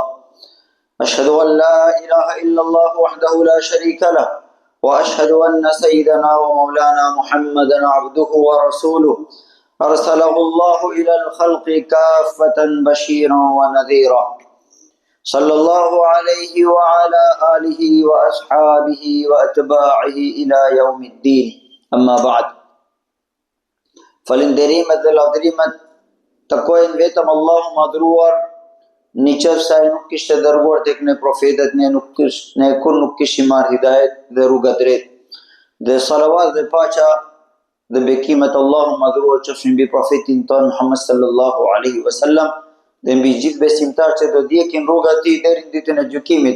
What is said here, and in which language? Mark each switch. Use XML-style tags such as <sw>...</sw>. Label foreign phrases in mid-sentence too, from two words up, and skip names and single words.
<ar>أشهد أن لا إله إلا الله وحده لا شريك له، وأشهد أن سيدنا ومولانا محمدا عبده ورسوله أرسله الله إلى الخلق كافة بشيرا ونذيرا، صلى الله عليه وعلى آله وأصحابه وأتباعه إلى يوم الدين. أما بعد.</ar> <sq>Falënderimet dhe lavdërimet takojnë vetëm Allahu madhruar, në qoftë se ai nuk kishte dërguar tek ne profetët, ne kur nuk kishim marrë hidajet dhe rruga drejt. Dhe salavat dhe paqja dhe bekimet Allahu madhruar qofshin mbi profetin ton Muhammed</sq> <ar>صلى الله عليه وسلم</ar> <sq>dhe mbi gjithë besimtarët që do ndjekin rruga e tij deri në ditën e gjykimit.</sq>